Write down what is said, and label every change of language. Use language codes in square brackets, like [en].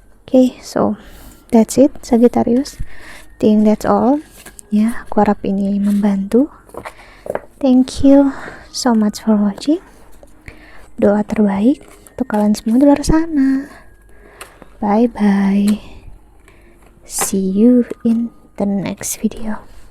[en] Okay, so that's it Sagittarius, think that's all ya. [id] Aku harap ini membantu. [en] Thank you so much for watching. [id] Doa terbaik untuk kalian semua di luar sana. [en] Bye bye, see you in the next video.